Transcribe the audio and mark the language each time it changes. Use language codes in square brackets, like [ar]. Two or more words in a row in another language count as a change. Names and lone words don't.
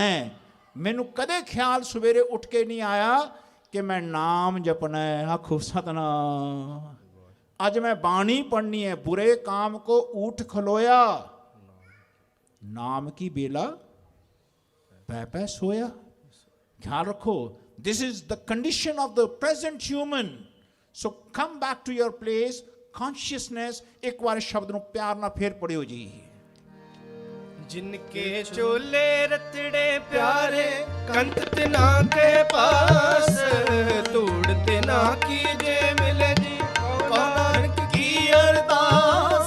[pa] ਮੈਨੂੰ ਕਦੇ ਖਿਆਲ ਸਵੇਰੇ ਉੱਠ ਕੇ ਨਹੀਂ ਆਇਆ ਕਿ ਮੈਂ ਨਾਮ ਜਪਣਾ ਹੈ। ਆਖੋ ਸਤਨਾਮ। ਅੱਜ ਮੈਂ ਬਾਣੀ ਪੜ੍ਹਨੀ ਹੈ, ਬੁਰੇ ਕਾਮ ਕੋ ਊਠ ਖਲੋਇਆ, ਨਾਮ ਕੀ ਬੇਲਾ ਪੈ ਪੈ ਸੋਇਆ। ਖਿਆਲ ਰੱਖੋ, [en] this is the condition of the present human. So come back to your place, consciousness। [pa] ਇੱਕ ਵਾਰ ਸ਼ਬਦ ਨੂੰ ਪਿਆਰ ਨਾਲ ਫੇਰ ਪੜਿਓ ਜੀ। ਜਿਨਕੇ ਚੋਲੇ ਰਤੜੇ ਪਿਆਰੇ, ਕੰਤ ਤਿਨਾ ਕੇ ਪਾਸ, ਤੂੜ ਤਿਨਾ ਕੀਜੇ ਮਿਲੇ ਜੀ ਨਾਨਕ ਕੀ ਅਰਦਾਸ।